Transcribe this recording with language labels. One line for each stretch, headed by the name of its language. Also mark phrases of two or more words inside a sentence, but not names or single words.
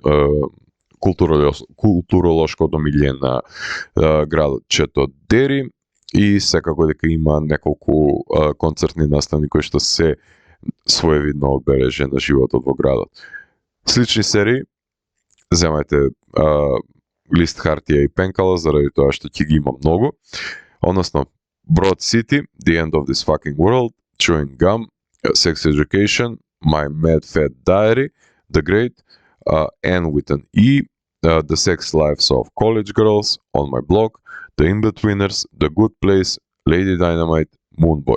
Macedonian: културолошко домилје на градот Чето Дери и секако дека има неколку концертни настани кои што се своевидно одбележје на животот во градот. Слични серии, земајте лист хартија и пенкала заради тоа што ќе ги има многу. Односно, Broad City, The End of This Fucking World, Chewing Gum, Sex Education, My Mad Fat Diary, The Great, N with an E, The Sex Lives of College Girls, On My Block, The In-Betweeners, The Good Place, Lady Dynamite, Moonboy.